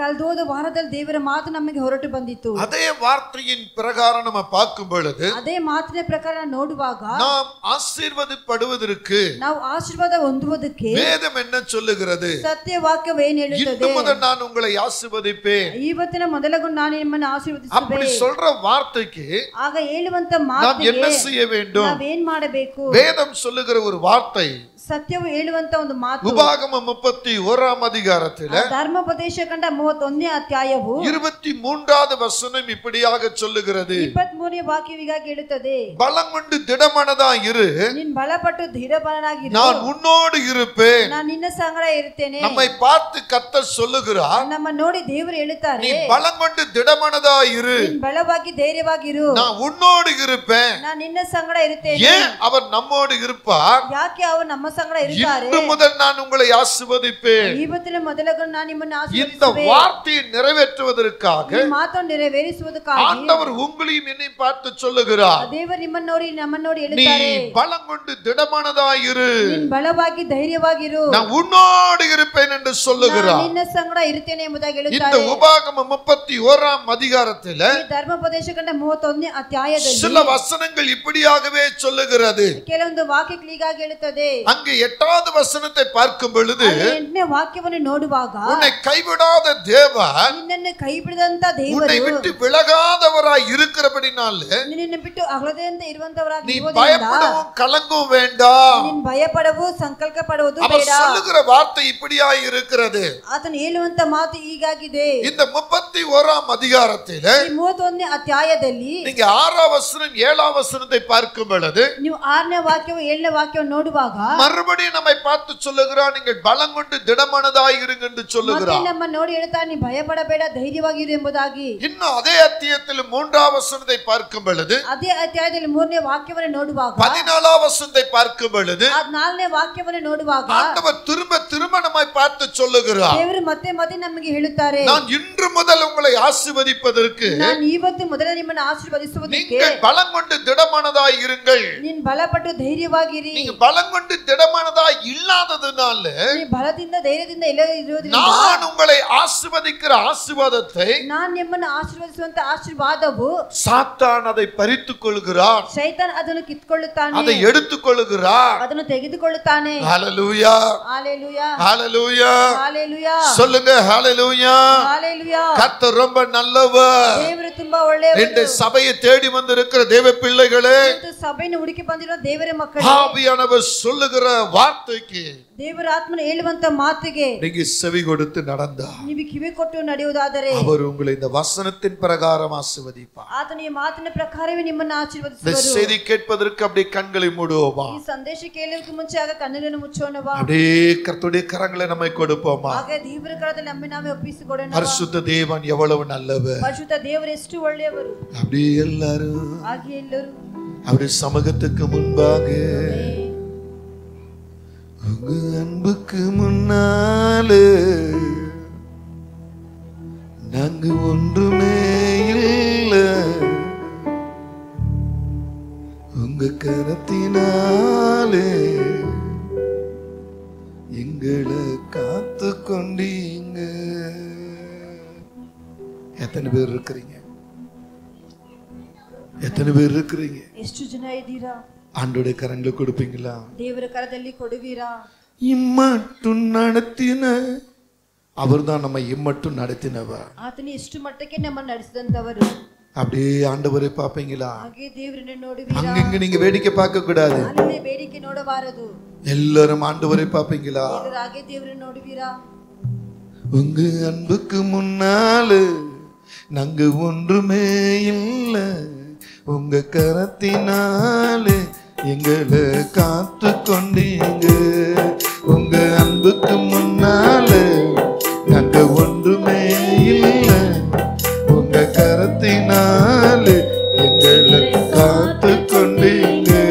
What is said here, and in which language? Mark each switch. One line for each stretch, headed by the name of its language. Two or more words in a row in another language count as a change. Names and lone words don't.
Tamil: அதே வார்த்தையின் பிரகாரம் நம்ம பார்க்கும் பொழுது நாம் ஆசீர்வதிப்படுவதற்கு வேதம் என்ன சொல்லுகிறது? நான் உங்களை ஆசீர்வதிப்பேன். அப்படி சொல்ற வார்த்தைக்கு நாம் என்ன செய்ய வேண்டும்? வேதம் சொல்லுகிற ஒரு வார்த்தை
Kannada: ಸತ್ಯವು ಹೇಳುವಂತ ಒಂದು ಮಾತು
Tamil: ಉಪಾಗಮ 31ಾம் அதிகாரத்தில்
Kannada: ಧರ್ಮೋಪದೇಶಕಂಡ 31ನೇ ಅಧ್ಯಾಯವು
Tamil: 23வது வசனம் இப்படியாக சொல்லுகிறது.
Kannada: 23ನೇ ವಾಕ್ಯವಿಗಾಗಿ ಹೇಳುತ್ತದೆ,
Tamil: பலங்கொண்டு திடமனதாய் இரு,
Kannada: ನೀನು ಬಲಪಟ್ಟು ದೃಢಮನನಾಗಿರು,
Tamil: நான் உன்னோடு இருப்பேன்.
Kannada: ನಾನು ನಿನ್ನ ಸಂಗಡ ಇರುತ್ತೇನೆ.
Tamil: நம்மை பார்த்து கர்த்தர் சொல்லுகிறார்,
Kannada: ನಮ್ಮ ನೋಡಿ ದೇವರು ಹೇಳುತ್ತಾರೆ,
Tamil: நீ பலங்கொண்டு திடமனதாய் இரு,
Kannada: ನೀನು ಬಲವಾಗಿ ಧೈರ್ಯವಾಗಿರು,
Tamil: நான் உன்னோடு இருப்பேன்.
Kannada: ನಾನು ನಿನ್ನ ಸಂಗಡ ಇರುತ್ತೇನೆ.
Tamil: ஏன் அவர் நம்மோடு இருப்பார்?
Kannada: ಯಾಕೆ ಅವರು ನಮ್ಮ ಸಂಗಡ ಇರುತ್ತಾರೆ?
Tamil: இன்று முதல் நான் உங்களை ஆசீர்வதிப்பேன்.
Kannada: ಇವತ್ತಿನ ಮೊದಲುಗೊಂಡು ನಾನು ನಿಮ್ಮನ್ನು ಆಶೀರ್ವದಿಸುವೆ.
Tamil: இந்த வார்த்தையை நிறைவேற்றுவதற்காக
Kannada: ಈ ಮಾತನ್ನು ನೆರವೇರಿಸುವುದಕ್ಕಾಗಿ
Tamil: ஆண்டவர் உங்களையும் என்னையும் பார்த்து சொல்லுகிறார்,
Kannada: ದೇವರು ನಿಮ್ಮನ್ನು ನೋಡಿ ನಮ್ಮನ್ನು ನೋಡಿ ಹೇಳುತ್ತಾರೆ,
Tamil: நீ பலங்கொண்டு திடமனதாய் இரு,
Kannada: ನೀನು ಬಲವಾಗಿ ಧೈರ್ಯವಾಗಿರು,
Tamil: நான் உன்னோடு இருப்பேன் என்று சொல்லுகிறார்.
Kannada: ನಾನು ನಿನ್ನ ಸಂಗಡ ಇರುತ್ತೇನೆ ಎಂಬುದಾಗಿ ಹೇಳುತ್ತಾರೆ.
Tamil: இந்த உபாகம 31ாம் அதிகாரத்தில்
Kannada: ಈ ಧರ್ಮೋಪದೇಶಕಂಡ 31ನೇ ಅಧ್ಯಾಯದಲ್ಲಿ
Tamil: சில வசனங்கள் இப்படியாகவே சொல்லுகிறது.
Kannada: ಕೆಲವೊಂದು ವಾಕ್ಯಗಳಿಗಾಗಿ ಹೇಳುತ್ತದೆ.
Tamil: அங்கே 8வது வசனத்தை பார்க்கும் பொழுது
Kannada: 8ನೇ ವಾಕ್ಯವನ್ನು ನೋಡುವಾಗ,
Tamil: உன்னை கைவிடாத தேவன்
Kannada: ನಿನ್ನನ್ನು ಕೈಬಿಡದಂತ ದೇವರು
Tamil: உன்னை விட்டு விலகாதவராய் இருக்கிறபடினாலே
Kannada: ನಿನ್ನನ್ನು ಬಿಟ್ಟು ಅಗಲದಂತೆ ಇರುವಂತವರಾಗಿ
Tamil: நீ பயப்படவும் கலங்கவும் வேண்டாம்.
Kannada: ನೀನು ಭಯಪಡವು ಸಂಕಲ್ಪ ಪಡುವುದು
Tamil: அவர்
Kannada: ಬೇಡ.
Tamil: சொல்லுகிற வார்த்தை இப்படியாய் இருக்கிறது.
Kannada: ಆತನು ಹೇಳುವಂತ ಮಾತು ಹೀಗಾಗಿದೆ.
Tamil: இந்த 31ாம் அதிகாரத்தில்
Kannada: ಈ 31ನೇ ಅಧ್ಯಾಯದಲ್ಲಿ
Tamil: நீங்க 6வது வசனம் 7வது வசனத்தை பார்க்கும் பொழுது
Kannada: ನೀವು 6ನೇ ವಾಕ್ಯವು 7ನೇ ವಾಕ್ಯವನ್ನು ನೋಡುವಾಗ
Tamil: மறுபடியும் நம்மை பார்த்து சொல்லுகிறார், நீங்கள் பலம் கொண்டு திடமனதாய் இருங்க என்று சொல்லுகிறார்.
Kannada: ನಮ್ಮ ನೋಡಿ ಹೇಳ್ತಾನೆ, ನೀ ಭಯಪಡಬೇಡ ಧೈರ್ಯವಾಗಿರು ಎಂಬುದಾಗಿ.
Tamil: இன்னும் அதே அத்தியாயத்தில் 3வது வசனத்தை பார்க்கும் பொழுது
Kannada: ಅದೇ ಅಧ್ಯಾಯದಲ್ಲಿ 3ನೇ ವಾಕ್ಯವನ್ನು ನೋಡುವಾಗ
Tamil: 14வது வசனத்தை பார்க்கும் பொழுது
Kannada: 4ನೇ ವಾಕ್ಯವನ್ನು ನೋಡುವಾಗ
Tamil: ஆண்டவர் திரும்ப திரும்ப நம்மை பார்த்து சொல்லுகிறார்,
Kannada: ದೇವರು ಮತ್ತೆ ಮತ್ತೆ ನಮಗೆ ಹೇಳುತ್ತಾರೆ,
Tamil: நான் இன்று முதல் உங்களை ஆசீர்வதிப்பதற்கு
Kannada: ನಾನು ಇವತ್ತು ಮೊದಲ ನಿಮ್ಮನ್ನು ಆಶೀರ್ವದಿಸುವುದಕ್ಕೆ
Tamil: நீங்கள் பலம் கொண்டு திடமனதாய் இருங்கள்.
Kannada: ನೀನು ಬಲಪಟ್ಟು ಧೈರ್ಯವಾಗಿರಿ.
Tamil: நீங்க பலம் கொண்டு திடமனதாய் இல்லாததுனால
Kannada: ನೀ ಬಲದಿಂದ ಧೈರ್ಯದಿಂದ ಇಲ್ಲದೆ ಇರುವುದರಿಂದ
Tamil: நான் உங்களை ஆசீர்வதிக்கிற ஆசீர்வாதத்தை
Kannada: ನಾನು ನಿಮ್ಮನ್ನು ಆಶೀರ್ವದಿಸುವಂತ ಆಶೀರ್ವಾದವು
Tamil: சாத்தான் அதை பறித்துக் கொள்கிறார்,
Kannada: ಶೈತಾನ್ ಅದನ್ನು ಕಿತ್ತುಕೊಳ್ಳುತ್ತಾನೆ,
Tamil: அதை எடுத்துக் கொள்கிறார்.
Kannada: ಅದನ್ನು ತೆಗೆದುಕೊಳ್ಳುತ್ತಾನೆ.
Tamil: ஹல்லேலூயா, ஹalleluya, ஹல்லேலூயா, ஹalleluya, சொல்லுங்க ஹல்லேலூயா. ஹalleluya. கர்த்தர் ரொம்ப நல்லவர்.
Kannada: ದೇವರು ತುಂಬಾ ಒಳ್ಳೆಯವರು.
Tamil: இந்த சபையை தேடி வந்திருக்கிற தேவ பிள்ளைகளே,
Kannada: இந்த ಸಭೆಯನ್ನು ಹುಡುಕಿ ಬಂದಿರೋ ದೇವರ ಮಕ್ಕಳೇ,
Tamil: ஆவியானவர் சொல்லுகிற வார்த்தைக்கு
Kannada: ದೇವರ ಆತ್ಮನು ಹೇಳುವಂತ ಮಾತಿಗೆ
Tamil: நீங்க செவி கொடுத்து நடந்தா
Kannada: ನೀವು ಕಿವಿ ಕೊಟ್ಟು ನಡೆಯುವುದಾದರೆ
Tamil: அவர் உங்களை இந்த வசனத்தின் பிரகாரம் ஆசீர்வதிப்பார்.
Kannada: ಆತನ ಈ ಮಾತಿನ ಪ್ರಕಾರವೇ ನಿಮ್ಮನ್ನು
Tamil: இந்த
Kannada: ಆಶೀರ್ವದಿಸುವರು.
Tamil: செய்தி கேட்பதற்கு அப்படியே கண்களை மூடுவோமா?
Kannada: ಈ ಸಂದೇಶ ಕೇಳುವುದಕ್ಕೆ ಮುಂಚೆ ಆಗ ಕಣ್ಣುಗಳನ್ನು ಮುಚ್ಚೋಣವಾ?
Tamil: அப்படியே கர்த்தருடைய கரங்களை நம்மை கொடுப்போமா?
Kannada: ಹಾಗೆ ದೇವರ ಕರದಲ್ಲಿ ನಮ್ಮನ್ನು ನಾವೇ ಒಪ್ಪಿಸಿಕೊಡೋಣ.
Tamil: பரிசுத்த தேவன் எவ்வளவு நல்லவர்.
Kannada: ಪರಿಶುದ್ಧ ದೇವರು ಎಷ್ಟು ಒಳ್ಳೆಯವರು.
Tamil: அப்படியே எல்லாரும்
Kannada: ಹಾಗೆ ಎಲ್ಲರೂ
Tamil: அவருடைய சமூகத்துக்கு முன்பாக உங்க அன்புக்கு முன்னாலே நாங்க ஒன்றுமே இல்லை, உங்க கரத்தினாலே எங்களை காத்து கொண்டீங்க. எத்தனை பேர் இருக்கிறீங்க? எத்தனை பேர் இருக்கிறீங்க?
Kannada: ಎಷ್ಟು ಜನ ಇದ್ದೀರಾ?
Tamil: ஆண்டோடைய கரங்களை கொடுப்பீங்களா?
Kannada: ದೇವರ ಕರದಲ್ಲಿ ಕೊಡುವೀರಾ?
Tamil: இம்மட்டும் நடத்தின அவர்தான் நம்ம இம்மட்டும் நடத்தினவர்.
Kannada: ಆತನು ಎಷ್ಟು ಮಟ್ಟಕ್ಕೆ ನಮ್ಮನ್ನು ನಡೆಸಿದಂತವರು.
Tamil: அப்படியே ஆண்டவரை பாப்பீங்களா?
Kannada: ಹಾಗೆ ದೇವರನ್ನು ನೋಡುವೀರಾ?
Tamil: அங்கங்க நீங்க வேடிக்கை பார்க்க கூடாது.
Kannada: ಅಲ್ಲೇ ಬೇಡಿಕೆ ನೋಡಬಾರದು.
Tamil: எல்லாரும் ஆண்டவரை பாப்பீங்களா?
Kannada: ಎಲ್ಲರೂ ಹಾಗೆ ದೇವರನ್ನು ನೋಡುವೀರಾ?
Tamil: உங்க அன்புக்கு முன்னால நாங்க ஒன்றுமே இல்ல, உங்க கரத்தினாலே எங்களை காத்து கொண்டீங்க. உங்க அன்புக்கு முன்னால நாங்க ஒன்றுமே இல்ல, உங்க கரத்தினாலே எங்களை காத்து கொண்டீங்க.